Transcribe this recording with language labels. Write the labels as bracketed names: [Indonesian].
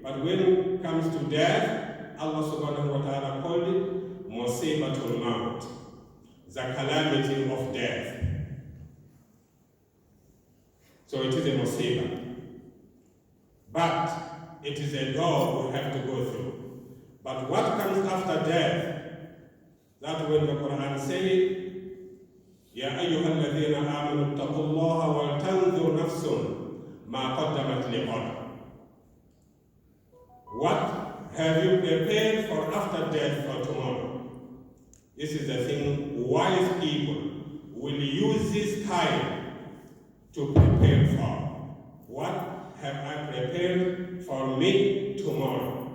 [English] But when it comes to death, Allah subhanahu wa ta'ala called it musibatul maut, the calamity of death. So it is a musiba. But it is a door we have to go through. But what comes after death? That when the Quran says, [Arabic] يا أيها الذين آمنوا اتقوا الله ولتنظر نفس ما قدمت لغد. [English] What have you prepared for after death for tomorrow? This is the thing wise people will use this time to prepare for. What have I prepared for me tomorrow?